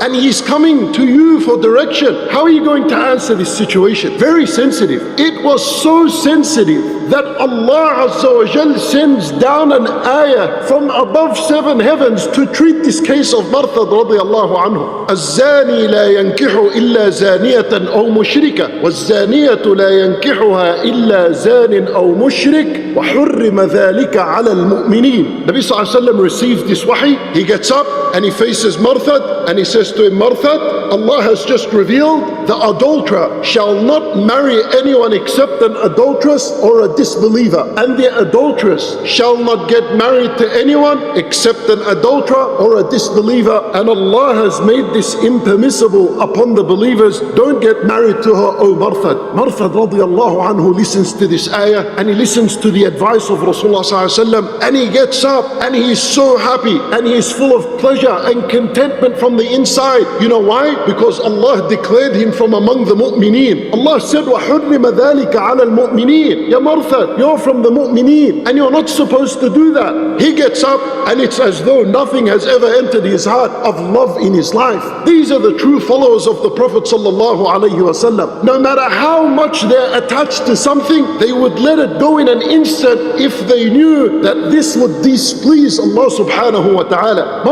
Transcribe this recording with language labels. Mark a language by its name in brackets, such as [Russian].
[English] And he's coming to you for direction. How are you going to answer this situation? Very sensitive. It was so sensitive that Allah Azza wa Jal sends down an ayah from above 7 heavens to treat this case of Marthad radiallahu anhu. [Arabic] الزاني لا ينكح إلا زانية أو مشركة والزانية لا ينكحها إلا زان أو مشرك وحرم ذلك على المؤمنين. [English] Nabi sallallahu alayhi wa sallam received this wahi. He gets up and he faces Marthad and he says to him, Marthad, Allah has just revealed the adulterer shall not marry anyone except an adulteress or a disbeliever, and the adulteress shall not get married to anyone except an adulterer or a disbeliever, and Allah has made this impermissible upon the believers. Don't get married to her, O Marthad. Marthad radiallahu anhu listens to this ayah and he listens to the advice of Rasulullah sallallahu alaihi wasallam, and he gets up and he is so happy and he is full of pleasure and contentment from the inside. You know why? Because Allah declared him from among the mu'mineen. Allah said, [Arabic] وَحُرِّمَ ذَلِكَ عَلَى الْمُؤْمِنِينَ. [English] Ya Marthad, you're from the mu'mineen and you're not supposed to do that. He gets up and it's as though nothing has ever entered his heart of love in his life. These are the true followers of the Prophet sallallahu alaihi wasallam. No matter how much they're attached to something, they would let it go in an instant if they knew that this would displease Allah subhanahu wa ta'ala.